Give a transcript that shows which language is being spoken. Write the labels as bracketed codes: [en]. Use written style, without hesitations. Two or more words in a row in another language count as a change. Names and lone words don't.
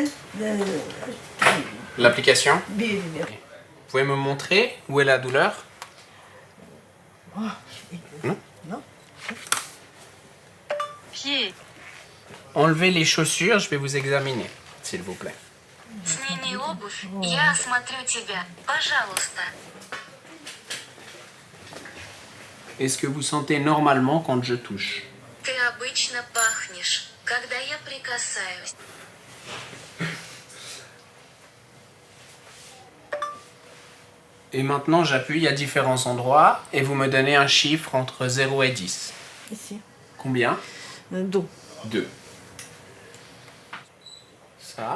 [fr] L'application? bien. Vous pouvez me montrer où est la douleur? Non. Pied. Enlevez les chaussures, je vais vous examiner, s'il vous plaît. [ru] Сними обувь, я осмотрю тебя. Пожалуйста. [fr] Est-ce que vous sentez normalement quand je touche? [ru] Ты обычно пахнешь, когда я прикасаюсь. [fr] Et maintenant, j'appuie à différents endroits et vous me donnez un chiffre entre 0 et 10. Ici. Combien? 2. 2. Ça?